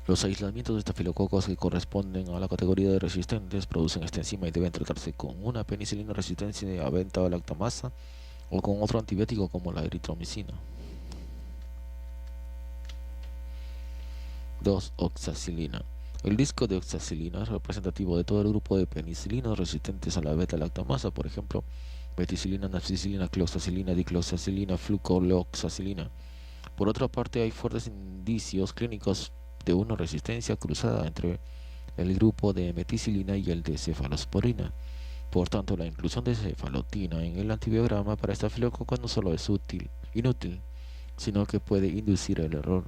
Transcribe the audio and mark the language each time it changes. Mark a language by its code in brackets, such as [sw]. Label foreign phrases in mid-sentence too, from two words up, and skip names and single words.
[es] Los aislamientos de estafilococos que corresponden a la categoría de resistentes producen esta enzima y deben tratarse con una penicilina resistente a beta-lactamasa o con otro antibiótico como la eritromicina. 2. Oxacilina. El disco de oxacilina es representativo de todo el grupo de penicilinas resistentes a la beta-lactamasa, por ejemplo, meticilina, nafcicilina, cloxacilina, dicloxacilina, flucloxacilina. Por otra parte, hay fuertes indicios clínicos de una resistencia cruzada entre el grupo de meticilina y el de cefalosporina. Por tanto, la inclusión de cefalotina en el antibiograma para estafilococos no solo es inútil, sino que puede inducir el error.